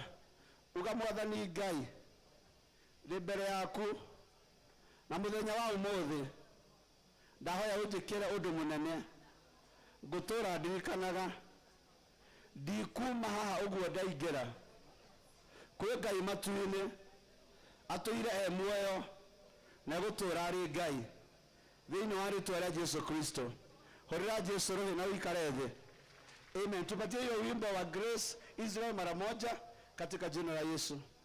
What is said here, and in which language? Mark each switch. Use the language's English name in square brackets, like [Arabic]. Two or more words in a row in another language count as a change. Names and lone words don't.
[Kikuyu] Ugamwathani Ngai ri mbere yaku na muthenya wa umuthi ndahoya unjikire undu munene ngutura ndirikanaga ndikuma haha uguo ndaingira kwi Ngai matu-ini atuire muoyo na gutura ari Ngai thiini wa ritwa ria Jesu Kristo. Hurira Jesu roho na uikare thi. Amen. [Swahili] Tupatie hiyo wimbo wa Grace Israel mara moja katika jina la Yesu.